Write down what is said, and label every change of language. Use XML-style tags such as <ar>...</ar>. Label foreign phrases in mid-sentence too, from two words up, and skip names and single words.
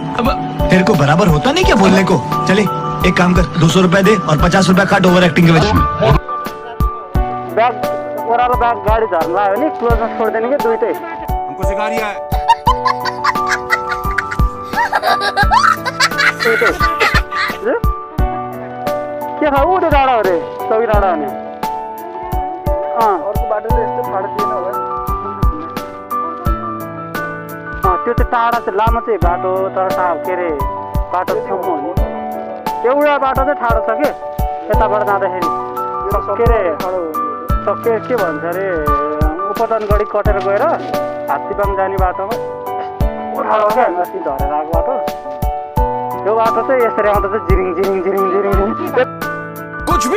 <hi>अब तेरे को बराबर होता नहीं क्या बोलने को चले एक काम कर 200 रुपया दे और 50 रुपया काट</hi> <en>over acting</en> <hi>के वजह</hi> <ne>बैग ओह्रालो बैग गाडी झर्न लाग्यो भने क्लोजमा छोड्दैन कि दुइटै</ne> <hi>हमको सिखा रिया है</hi> <ne>दुइटै के छ ऊ त्यो डाँडा हो रे चौकी डाँडा भने अर्को बाटो चाहिँ यस्तो फाटो थिएन होला त्यो चाहिँ टाढा चाहिँ लामो चाहिँ बाटो तर के अरे बाटो सम्म हो नि एउटा बाटो चाहिँ ठाडो छ कि यताबाट जाँदाखेरि के भन्छ अरे उपदनगढी कटेर गएर हात्तीबाङ जाने बाटोमा ठाडो क्या अस्ति झरेर आएको बाटो त्यो बाटो चाहिँ यसरी आउँदा चाहिँ जिरिङ जिरिङ जिरिङ जिरिङ</ne> <hi>कुछ भी</hi>